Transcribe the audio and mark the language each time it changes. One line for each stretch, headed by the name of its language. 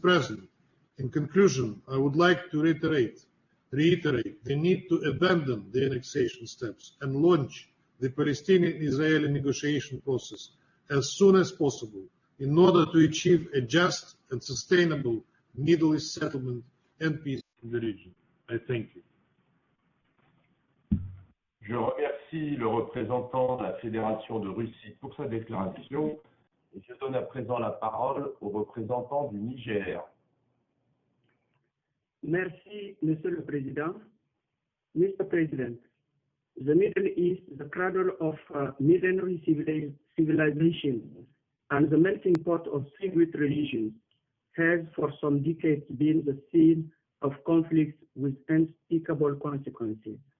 English: President, in conclusion, I would like to reiterate the need to abandon the annexation steps and launch the Palestinian-Israeli negotiation process as soon as possible in order to achieve a just and sustainable Middle East settlement and peace in the region. I thank you.
French: Je remercie le représentant de la Fédération de Russie pour sa déclaration et je donne à présent la parole au représentant du Niger. Merci, Monsieur le Président.
English: Mr. President, the Middle East is the cradle of millenary civilization and the melting pot of civilized religions has for some decades been the scene of conflicts with unspeakable consequences.